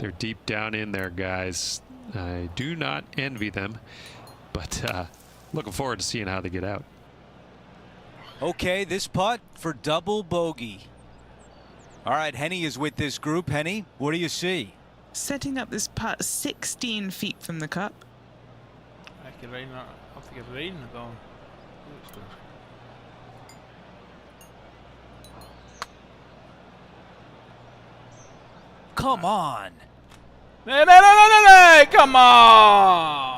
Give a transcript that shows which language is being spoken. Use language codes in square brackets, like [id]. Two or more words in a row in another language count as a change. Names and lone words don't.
[en] They're deep down in there, guys. I do not envy them, but looking forward to seeing how they get out. Okay, this putt for double bogey. All right, Henny is with this group. Henny, what do you see? Setting up this putt 16 feet from the cup. [is] Ekki reyna, átti ekki að reyna þetta á hann. [en] Come on. Nay, come on!